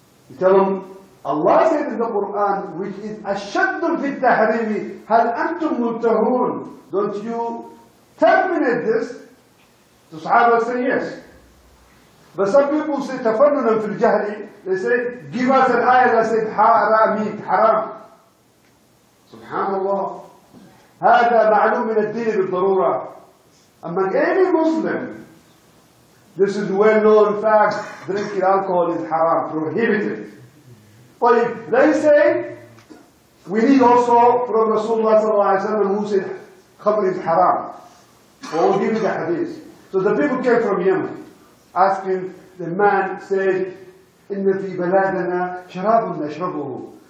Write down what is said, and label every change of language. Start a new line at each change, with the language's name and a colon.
English: You tell them, Allah said in the Quran, which is ashaddun fi tahrimi, hal antum muntahun. Don't you terminate this? The Sahaba say yes. But some people say tafannunan fil jahli. They say, give us an ayah that said haram, haram. Subhanallah.
Arabic: هذا معلوم من الدين بالضرورة.
English: Among any Muslim, this is well-known fact, drinking alcohol is haram, prohibited. But if they say, we need also from Rasulullah sallallahu alaihi wasallam who said, khamr is haram. Or we'll give you the hadith. So the people came from Yemen, asking, the man said,
Arabic: إِنَّ فِي بَلَادَنَا شَرَابٌ نَشْرَبُهُ.